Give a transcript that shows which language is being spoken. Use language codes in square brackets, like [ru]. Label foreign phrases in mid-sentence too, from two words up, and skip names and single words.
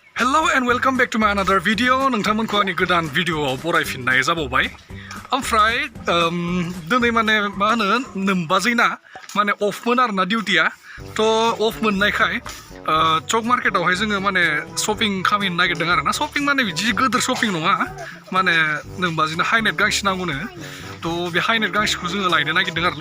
[en] Hello and welcome back to my another video. [brx] नोंथांमोनखौ आंनि गोदान भिडिअआव बरायफिननाय जाबावबाय। ओमफ्राय दिनै माने मा होनो नोमबाजैना माने अफमोन आरोना डिउटिया थ' अफ मोननायखाय चक मार्केटावहाय जोङो माने शपिं खालामनो नागिरदों आरोना। शपिं माने बिदि गोदोर शपिं नङा, माने नोमबाजैनो हाइनेट गांसे नांगौनो, थ' बे हाइनेट गांसेखौ जोङो लायनो नागिरदों आरोना।